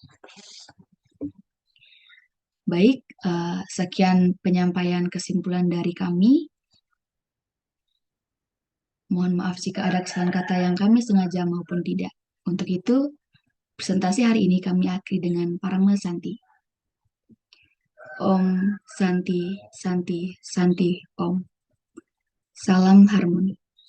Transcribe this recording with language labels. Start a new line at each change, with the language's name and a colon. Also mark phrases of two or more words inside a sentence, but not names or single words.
Indonesian: Baik, sekian penyampaian kesimpulan dari kami. Mohon maaf jika ada kesalahan kata yang kami sengaja maupun tidak. Untuk itu, presentasi hari ini kami akhiri dengan Parama Santi.
Sanskrit: Om Santi, Santi, Santi, Om.
Indonesian: Salam harmoni.